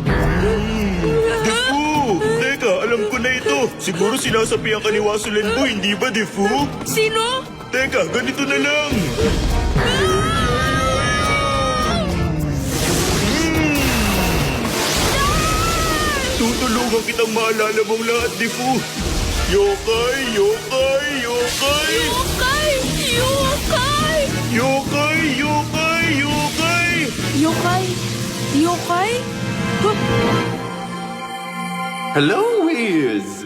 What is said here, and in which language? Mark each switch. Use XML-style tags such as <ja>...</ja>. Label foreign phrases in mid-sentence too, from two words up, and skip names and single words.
<tl>Difu! Teka, alam ko na ito. Siguro sinasabihan ka ni Wasulenbo, hindi ba, Difu? Sino? Teka, ganito na lang. Tutulungan kitang maalala mong lahat, Difu. Yokai, yokai, yokai. Yokai! Yokai! Yokai, yokai, yokai. Yokai? Yokai? Hello, Wiz!</tl>